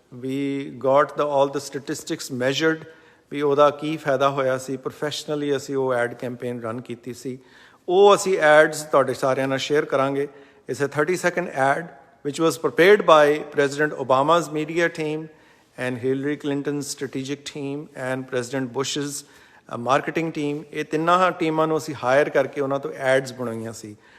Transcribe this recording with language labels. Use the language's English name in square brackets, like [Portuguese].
[English] We got all the statistics measured [Punjabi] ਵੀ ਉਹਦਾ ਕੀ ਫਾਇਦਾ ਹੋਇਆ ਸੀ। ਪ੍ਰੋਫੈਸ਼ਨਲੀ ਅਸੀਂ ਉਹ ਐਡ ਕੈਂਪੇਨ ਰਨ ਕੀਤੀ ਸੀ। ਉਹ ਅਸੀਂ ਐਡਸ ਤੁਹਾਡੇ ਸਾਰਿਆਂ ਨਾਲ ਸ਼ੇਅਰ ਕਰਾਂਗੇ। [English] It's a 30-second ad which was prepared by President Obama's media team and Hillary Clinton's strategic team and President Bush's marketing team. [Punjabi] ਇਹ ਤਿੰਨਾਂ ਟੀਮਾਂ ਨੂੰ ਅਸੀਂ ਹਾਇਰ ਕਰਕੇ ਉਹਨਾਂ ਤੋਂ ਐਡਸ ਬਣਾਈਆਂ ਸੀ।